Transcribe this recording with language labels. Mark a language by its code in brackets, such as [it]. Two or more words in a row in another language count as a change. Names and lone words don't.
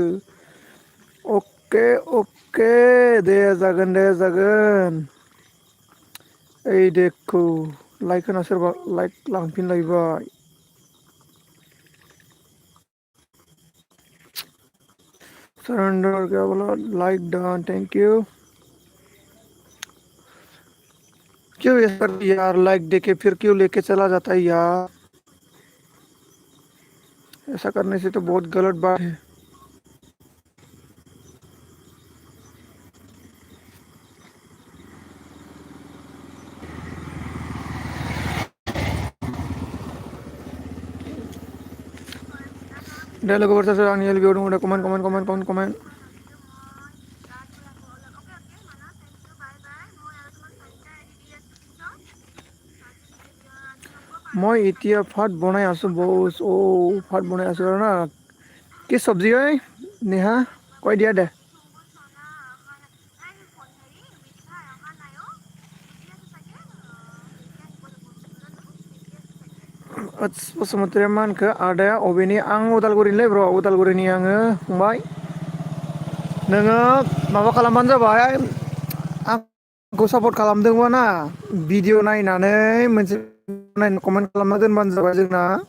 [brx] अके अके दे जागोन दे जागोन ओइ देखौ लाइक होना सोरबा लाइक लांफिनलायबाय [hi] सरेंडर क्या बोला [en] like done thank you [hi] क्यों यार यार लाइक देके फिर क्यों लेके चला जाता है यार ऐसा करने से तो बहुत गलत बात है [brx] दे लोगोफोर सोर आंनि एलबियाव दङ दे कमेन्ट [as] মই এতিয়া ভাত বনাই আছো বছ ভাত বনাই আছো আৰু না কি চব্জি হয় নেহা কৈ দিয়া দে [brx] बसुमतारी मा होनखो आदाया अबेनि आं उदालगुरिनिलै ब्र उदालगुरिनि आङो फंबाय नोङो माबा खालामबानो जाबाय आंखौ सापर्ट खालामदोंबा ना भिडिअ नायनानै मोनसे कमेन्ट खालामना दोनबानो जाबाय जोंना